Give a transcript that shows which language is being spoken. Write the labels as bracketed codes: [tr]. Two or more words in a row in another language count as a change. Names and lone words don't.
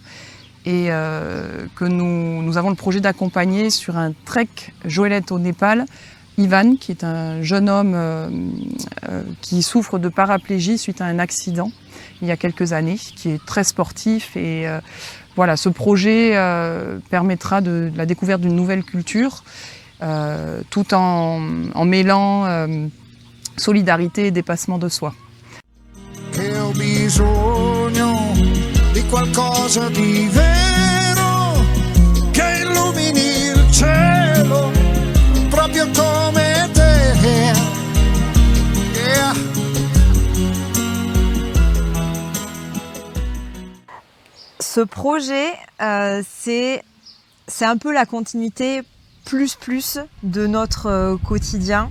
[fr] Et que nous avons le projet d'accompagner sur un trek joëlette au Népal, Ivan, qui est un jeune homme qui souffre de paraplégie suite à un accident il y a quelques années, qui est très sportif. Et voilà, ce projet permettra de la découverte d'une nouvelle culture, tout en mêlant solidarité et dépassement de soi. [it] Di qualcosa di vero che illumini il cielo proprio come te. Yeah. [fr] Ce projet, c'est un peu la continuité plus de notre quotidien.